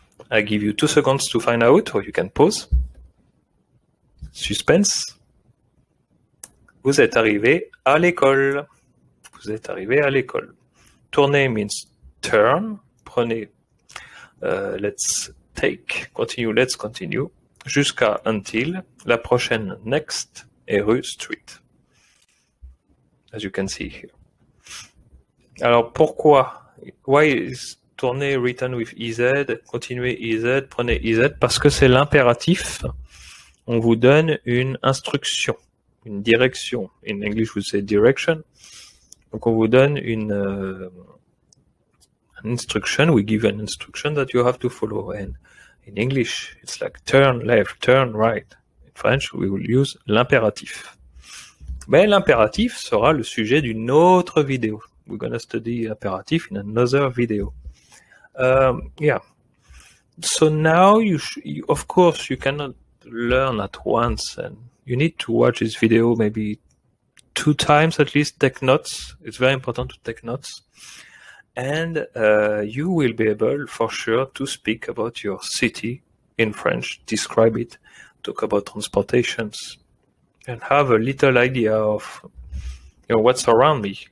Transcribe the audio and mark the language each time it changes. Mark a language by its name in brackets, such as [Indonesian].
[English] I give you 2 seconds to find out, or you can pause. Suspense. [French] Vous êtes arrivé à l'école. Vous êtes arrivé à l'école. [English] Tourner means turn. [French] Prenez, [English] let's take. Continue, let's continue. Jusqu'à until. [French] La prochaine, [English] next, est rue street. As you can see here. [French] Alors pourquoi? [English] Why is tourner written with EZ? [French] Continuer EZ, prenez EZ, parce que c'est l'impératif. On vous donne une instruction, une direction. [English] In English, we say direction. [French] Donc on vous donne [English] an instruction. We give an instruction that you have to follow. And in English, it's like turn left, turn right. In French, we will use l'impératif. [French] Mais l'impératif sera le sujet d'une autre vidéo. [English] We're going to study imperative in another video. Yeah. So now of course, you cannot learn at once, and you need to watch this video maybe 2 times at least. Take notes. It's very important to take notes. And you will be able for sure to speak about your city in French, describe it, talk about transportations, and have a little idea of what's around me.